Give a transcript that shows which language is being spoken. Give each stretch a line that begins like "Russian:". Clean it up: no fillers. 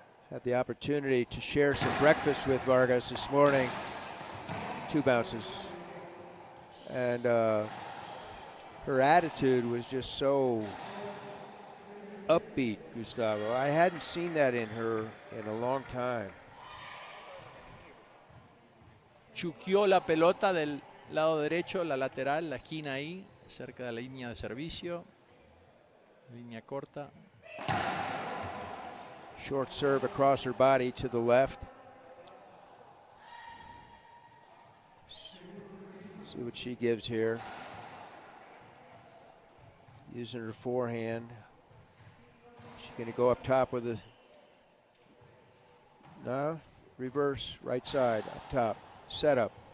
English: Had the opportunity to share some breakfast with Vargas this morning. 2 bounces. And her attitude was just so upbeat, Gustavo. I hadn't seen that in her in a long time.
Spanish: Chuqueó la pelota del lado derecho, la lateral, la esquina ahí, cerca de la línea de servicio. Línea corta.
English: Short serve across her body to the left. See what she gives here. Using her forehand. She's going to go up top with a, no, reverse, right side, up top, setup.